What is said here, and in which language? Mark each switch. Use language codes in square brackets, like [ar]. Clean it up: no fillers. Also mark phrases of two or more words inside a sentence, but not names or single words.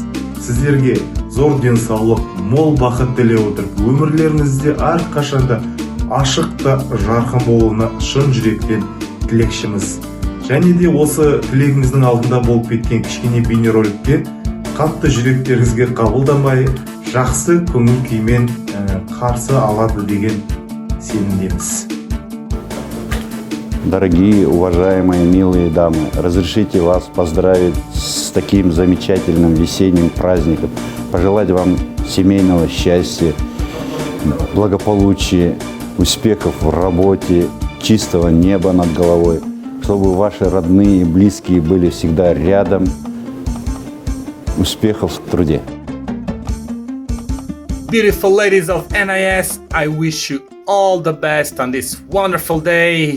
[kk] Сіздерге зор денсаулық, мол бақыт тілей отырып, өмірлеріңізде әрқашанда ашық та жарқын болуына шын жүректен тілекшіміз. Және де осы тілегіңіздің алдында болып кеткен кішкене бейнероликте қатты жүректеріңізге қабылдамай, жақсы көңіл күймен қарсы алады деген сенімдеміз. [ru] Дорогие, уважаемые, милые дамы, разрешите вас поздравить с таким замечательным весенним праздником, пожелать вам семейного счастья, благополучия, успехов в работе, чистого неба над головой, чтобы ваши родные и близкие были всегда рядом, успехов в труде. [en] Beautiful ladies of NIS, I wish you all the best on this wonderful day.